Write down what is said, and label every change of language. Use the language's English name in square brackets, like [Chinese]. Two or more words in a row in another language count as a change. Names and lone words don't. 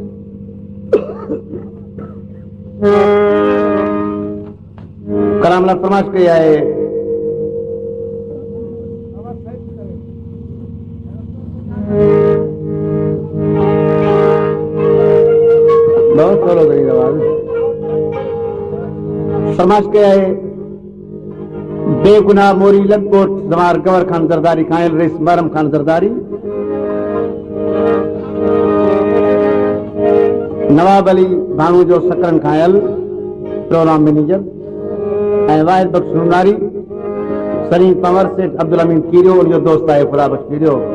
[Sindhi] कलाम ला फरमाइश कई आहे बहुत थोड़ो करेगा आवाज। फरमाइश कई आहे बेगुनाह मोरी लखकोट जमार गवर खान जरदारी खायल रेस मरम खान जरदारी नवाब अली भाणू जो सकरन खायल प्रोग्राम मैनेजर ऐं वाहिद बख्श नूनारी सलीम पंवर सेठ अब्दुल अमीन कीरियो उनजो दोस्त आहे खुदा बख्श कीरियो।